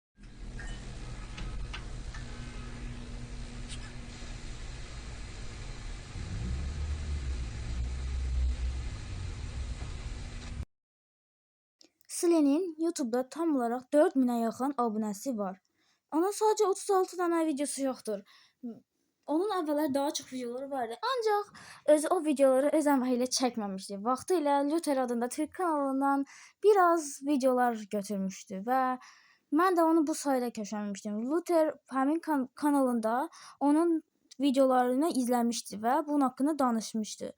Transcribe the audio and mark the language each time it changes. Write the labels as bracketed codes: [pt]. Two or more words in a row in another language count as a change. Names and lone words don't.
[tr] Selen'in YouTube'da tam olarak 4000'e yakın abonesi var. Onun sadece 36 tane videosu yoktur. [az] Onun əvvəllər daha çox videoları vardı. Ancaq özü o videoları öz əməyi ilə çəkməmişdi. Vaxtilə Luther adında Türk kanalından biraz videolar götürmüşdü və mən də onu bu sayədə kəşfləmişdim. Luther həmin kanalında onun videolarını izləmişdi və bunun haqqında danışmışdı.